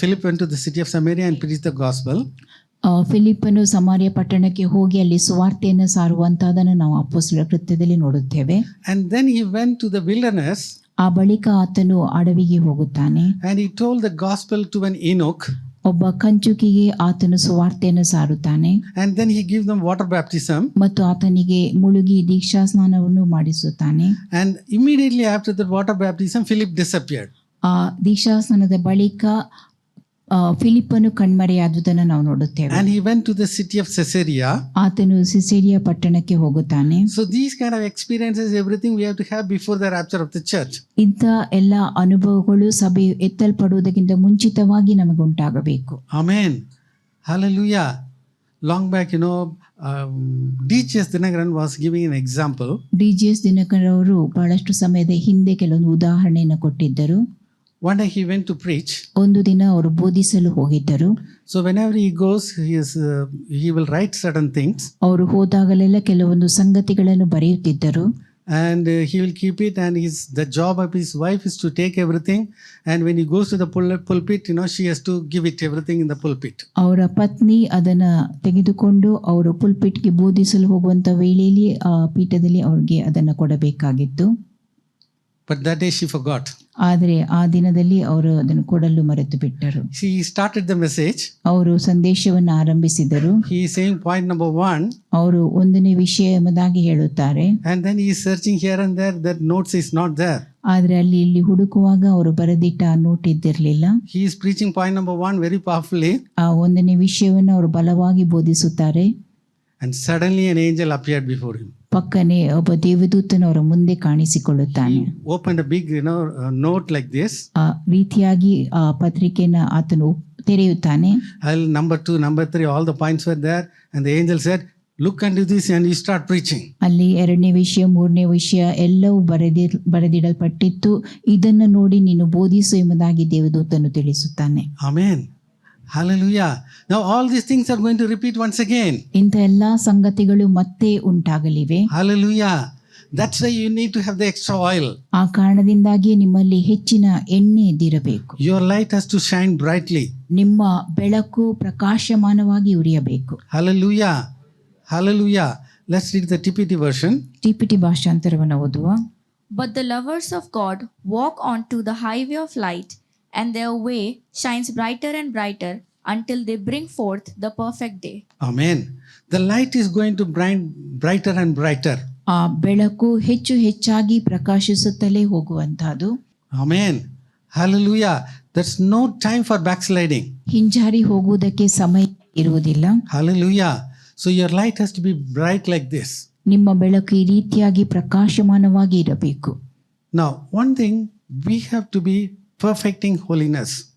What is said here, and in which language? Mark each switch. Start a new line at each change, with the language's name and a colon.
English: Philip went to the city of Samaria and preached the gospel.
Kannada: ಫಿಲಿಪ್ಪನು ಸಮಾರ್ಯ ಪಟ್ಟಣಕ್ಕೆ ಹೋಗಿ ಅಲ್ಲಿ ಸುವಾರ್ತೆಯನ್ನು ಸಾರುವಂತಹದನ್ನು ನಾವು ಅಪೊಸ್ತಲರ ಕೃತ್ಯದಲ್ಲಿ ನೋಡುತ್ತೇವೆ.
English: And then he went to the wilderness.
Kannada: ಆ ಬಳಿಕ ಆತನು ಅಡವಿಗೆ ಹೋಗುತ್ತಾನೆ.
English: and he told the gospel to an eunuch,
Kannada: ಒಬ್ಬ ಕಂಚುಕಿಗೆ ಆತನು ಸುವಾರ್ತೆಯನ್ನು ಸಾರುತ್ತಾನೆ
English: and then he gives them water baptism,
Kannada: ಮತ್ತು ಆತನಿಗೆ ಮುಳುಗಿ ದೀಕ್ಷಾ ಸ್ನಾನವನ್ನು ಮಾಡಿಸುತ್ತಾನೆ.
English: and immediately after the water baptism Philip disappeared.
Kannada: ಆ ದೀಕ್ಷಾ ಸ್ನಾನದ ಬಳಿಕ ಫಿಲಿಪ್ಪನು ಕಣ್ಮರೆಯಾದುದನ್ನು ನಾವು ನೋಡುತ್ತೇವೆ.
English: And he went to the city of Caesarea.
Kannada: ಆತನು ಸಿಸೇರಿಯ ಪಟ್ಟಣಕ್ಕೆ ಹೋಗುತ್ತಾನೆ.
English: So these kind of experiences, everything we have to have before the rapture of the church.
Kannada: ಇಂಥ ಎಲ್ಲ ಅನುಭವಗಳು ಸಭೆ ಎತ್ತಲ್ಪಡುವುದಕ್ಕಿಂತ ಮುಂಚಿತವಾಗಿ ನಮಗೆ ಉಂಟಾಗಬೇಕು.
English: Amen. Hallelujah. Long back, D.J.S. Dinakaran was giving an example.
Kannada: ಡಿ.ಜಿ.ಎಸ್. Dinakar ಅವರು ಬಹಳಷ್ಟು ಸಮಯದ ಹಿಂದೆ ಕೆಲವೊಂದು ಉದಾಹರಣೆಯನ್ನು ಕೊಟ್ಟಿದ್ದರು.
English: One day he went to preach.
Kannada: ಒಂದು ದಿನ ಅವರು ಬೋಧಿಸಲು ಹೋಗಿದ್ದರು.
English: So whenever he goes, he will write certain things.
Kannada: ಅವರು ಹೋದಾಗಲೆಲ್ಲ ಕೆಲವೊಂದು ಸಂಗತಿಗಳನ್ನು ಬರೆಯುತ್ತಿದ್ದರು.
English: And he will keep it, and the job of his wife is to take everything, and when he goes to the pulpit, she has to give it everything in the pulpit.
Kannada: ಅವರ ಪತ್ನಿ ಅದನ್ನ ತೆಗೆದುಕೊಂಡು ಅವರು ಪುಲ್ಪಿಟ್ಗೆ ಬೋಧಿಸಲು ಹೋಗುವಂತ ವೇಳೆಯಲ್ಲಿ ಆ ಪೀಠದಲ್ಲಿ ಅವ್ರಿಗೆ ಅದನ್ನ ಕೊಡಬೇಕಾಗಿತ್ತು.
English: But that day she forgot.
Kannada: ಆದರೆ ಆ ದಿನದಲ್ಲಿ ಅವರು ಅದನ್ನು ಕೊಡಲು ಮರೆತು ಬಿಟ್ಟರು.
English: She started the message.
Kannada: ಅವರು ಸಂದೇಶವನ್ನು ಆರಂಭಿಸಿದರು.
English: He is saying point number 1.
Kannada: ಅವರು ಒಂದನೇ ವಿಷಯ ಎಂಬುದಾಗಿ ಹೇಳುತ್ತಾರೆ.
English: And then he is searching here and there, that notes is not there.
Kannada: ಆದ್ರೆ ಅಲ್ಲಿ ಇಲ್ಲಿ ಹುಡುಕುವಾಗ ಅವರು ಬರೆದಿಟ್ಟ note ಇದ್ದಿರಲಿಲ್ಲ.
English: He is preaching point number 1 very powerfully.
Kannada: ಆ ಒಂದನೇ ವಿಷಯವನ್ನು ಅವರು ಬಲವಾಗಿ ಬೋಧಿಸುತ್ತಾರೆ.
English: And suddenly an angel appeared before him.
Kannada: ಪಕ್ಕನೆ ಒಬ್ಬ ದೇವದೂತನು ಅವರ ಮುಂದೆ ಕಾಣಿಸಿಕೊಳ್ಳುತ್ತಾನೆ.
English: He opened a big note like this.
Kannada: ಆ ರೀತಿಯಾಗಿ ಆ ಪತ್ರಿಕೆಯನ್ನು ಆತನು ತೆರೆಯುತ್ತಾನೆ.
English: Number 2, number 3, all the points were there, and the angel said, look into this and you start preaching.
Kannada: ಅಲ್ಲಿ ಎರಡನೇ ವಿಷಯ, ಮೂರನೇ ವಿಷಯ ಎಲ್ಲವೂ ಬರೆದಿಡಲ್ಪಟ್ಟಿತ್ತು. ಇದನ್ನು ನೋಡಿ ನೀನು ಬೋಧಿಸು ಎಂಬುದಾಗಿ ದೇವದೂತನು ತಿಳಿಸುತ್ತಾನೆ.
English: Amen. Hallelujah. Now all these things are going to repeat once again.
Kannada: ಇಂಥ ಎಲ್ಲಾ ಸಂಗತಿಗಳು ಮತ್ತೆ ಉಂಟಾಗಲಿವೆ.
English: Hallelujah. That's why you need to have the extra oil.
Kannada: ಆ ಕಾರಣದಿಂದಾಗಿ ನಿಮ್ಮಲ್ಲಿ ಹೆಚ್ಚಿನ ಎಣ್ಣೆ ಇದ್ದಿರಬೇಕು.
English: Your light has to shine brightly.
Kannada: ನಿಮ್ಮ ಬೆಳಕು ಪ್ರಕಾಶಮಾನವಾಗಿ ಉರಿಯಬೇಕು.
English: Hallelujah. Hallelujah. Let's read the TPT version.
Kannada: ಟಿಪಿಟಿ ಭಾಷಾಂತರವನ್ನು ಓದುವ.
English: But the lovers of God walk on to the highway of light, and their way shines brighter and brighter until they bring forth the perfect day. Amen. The light is going to brighten brighter and brighter.
Kannada: ಆ ಬೆಳಕು ಹೆಚ್ಚು ಹೆಚ್ಚಾಗಿ ಪ್ರಕಾಶಿಸುತ್ತಲೇ ಹೋಗುವಂತಹದ್ದು.
English: Amen. Hallelujah. There's no time for backsliding.
Kannada: ಹಿಂಜಾರಿ ಹೋಗುವುದಕ್ಕೆ ಸಮಯ ಇರುವುದಿಲ್ಲ.
English: Hallelujah. So your light has to be bright like this.
Kannada: ನಿಮ್ಮ ಬೆಳಕು ಈ ರೀತಿಯಾಗಿ ಪ್ರಕಾಶಮಾನವಾಗಿ ಇರಬೇಕು.
English: Now, one thing, we have to be perfecting holiness.